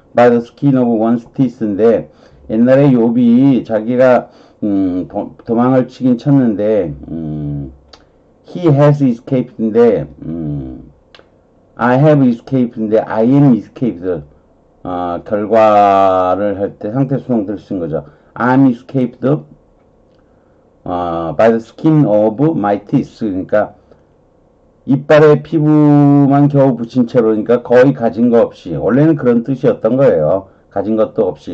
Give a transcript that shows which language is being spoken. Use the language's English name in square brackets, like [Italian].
[English] By the skin of one's teeth [Korean] 인데 옛날에 욥이 자기가 도망을 치긴 쳤는데 [English] he has escaped [Korean] 인데 [English] I have escaped [Korean] 인데 [English] I am escaped, [Korean] 결과를 할 때 상태 수동태를 쓴 거죠. [English] I'm escaped by the skin of my teeth. [Korean] 그러니까 이빨에 피부만 겨우 붙인 채로니까 거의 가진 거 없이, 원래는 그런 뜻이었던 거예요. 가진 것도 없이.